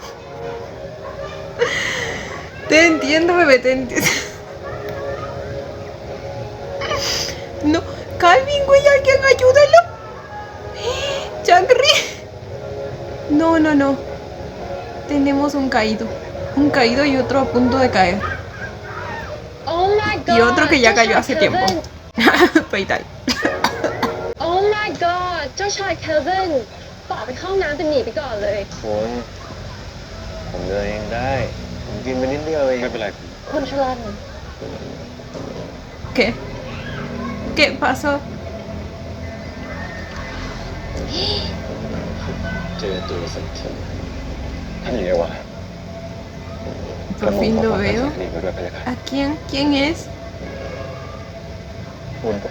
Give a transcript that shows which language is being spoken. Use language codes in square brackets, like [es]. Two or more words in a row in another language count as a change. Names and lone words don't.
[es] Te entiendo, bebé, te entiendo. No, Calvin, güey, alguien ayúdalo. Changri. No. Tenemos un caído y otro a punto de caer. [en] Oh my god. [es] Y otro que ya cayó hace tiempo. Peita. [en] Oh my god [th] เจ้าชายเควินต่อไปเข้าห้องน้ำจะหนีไปก่อนเลย คุณผมเดินเองได้ ผมกินไปนิดเดียวเองไม่เป็นไร คุณชลัน [es] ¿Qué pasó? [th] เจอตัวสักทีท่านอยู่ไหนวะ [es] Por fin lo veo. [th] นี่ไปด้วยพะยะค่ะ [es] ¿A quién? ¿Quién es? [th] คุณไป